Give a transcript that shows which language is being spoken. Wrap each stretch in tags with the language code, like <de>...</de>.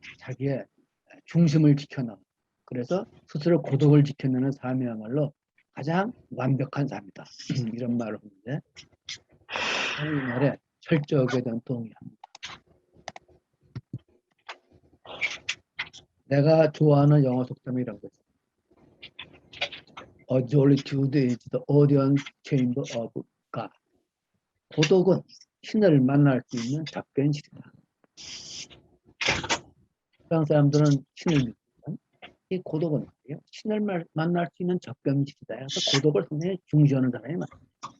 <ko>자기의 중심을 지켜나가고 그래서 스스로 고독을 지켜내는 삶이야말로 가장 완벽한 삶이다. 이런 말을 하는데 저는 이 말에 철저하게 대한 동의합니다. 내가 좋아하는 영어 속담이 이런 거죠.</ko> <en>A solitude is the audience chamber of God.</en> <ko>고독은 신을 만날 수 있는 답변실이다. 세상 사람들은 신을 믿지만 이 고독은 말이에요. 신을 만날 수 있는 접견실이다. 그래서 고독을 상당히 중시하는 사람이 많습니다.</ko>